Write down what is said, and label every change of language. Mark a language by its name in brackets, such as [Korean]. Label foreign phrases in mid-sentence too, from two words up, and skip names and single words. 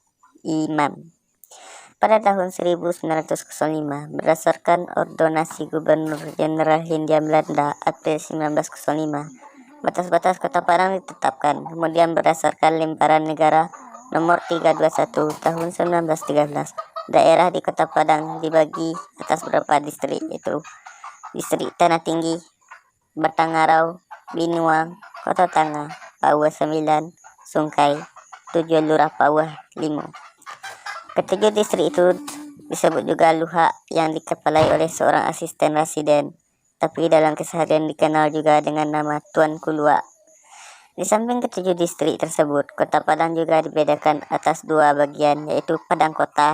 [Indonesian] Pada tahun 1905, berdasarkan ordonasi Gubernur Jenderal Hindia Belanda April 1905, batas-batas Kota Padang ditetapkan. Kemudian berdasarkan Lembaran Negara Nomor 321 Tahun 1913, daerah di Kota Padang dibagi atas beberapa distrik, yaitu Distrik Tanah Tinggi, Batang Arau, Binuang, Kota Tangah, Pauah 9, Sungkai, 7 Lurah Pauah 5. Ketujuh distrik itu disebut juga Luhak, yang dikepalai oleh seorang asisten residen, tapi dalam keseharian dikenal juga dengan nama Tuan Kuluak. Di samping ketujuh distrik tersebut, Kota Padang juga dibedakan atas dua bagian, yaitu Padang Kota.